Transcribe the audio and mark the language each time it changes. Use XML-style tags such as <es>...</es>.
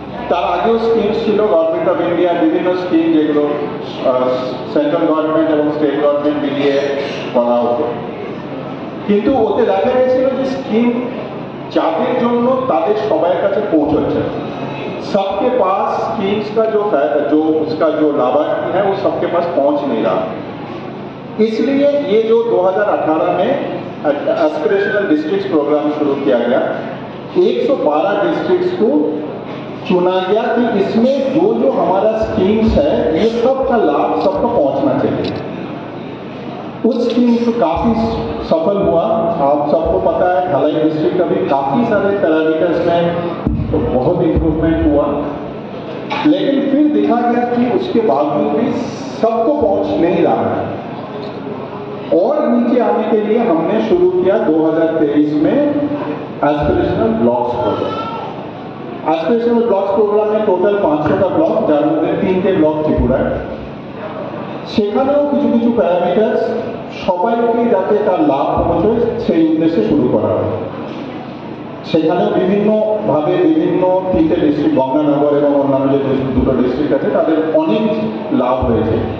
<bn>তার আগেও স্কিম ছিল গভর্নমেন্ট অফ ইন্ডিয়া, বিভিন্ন স্কিম যেগুলো সেন্ট্রাল গভর্নমেন্ট এবং স্টেট গভর্নমেন্ট মিলিয়ে করা হতো, কিন্তু ওতে দেখা গেছিল যে স্কিম যাদের জন্য তাদের সবার কাছে পৌঁছচ্ছে,</bn> <hi>सबके पास स्कीम्स का जो उसका जो लाभार्थी है वो सबके पास पहुंच नहीं रहा। इसलिए ये जो 2018 में एस्पिरेशनल डिस्ट्रिक्ट प्रोग्राम शुरू किया गया, 112 डिस्ट्रिक्ट्स को चुना गया कि इसमें जो हमारा स्कीम्स है ये सब का लाभ सबको पहुंचना चाहिए। उस स्कीम को काफी सफल हुआ। आप सबको पता है धलाई डिस्ट्रिक्ट अभी काफी सारे पैरामीटर्स में तो बहुत इम्प्रूवमेंट हुआ, लेकिन फिर देखा गया कि उसके बावजूद भी सबको पहुंच नहीं रहा है। और नीचे आने के लिए हमने शुरू किया 2023 में aspirational blocks programme. Aspirational blocks programme में</hi> <bn>টোটাল 500টা ব্লক, যার মধ্যে 3টে ব্লক ত্রিপুরায়। সেখানেও কিছু কিছু প্যারামিটার্স সবাইকে যাতে তার লাভ পৌঁছয় সেই উদ্দেশ্যে শুরু করা হয়। সেখানেও বিভিন্নভাবে বিভিন্ন 3টে ডিস্ট্রিক্ট, গঙ্গানগর এবং অন্যান্য যে 2টো ডিস্ট্রিক্ট আছে, তাদের অনেক লাভ হয়েছে।</bn>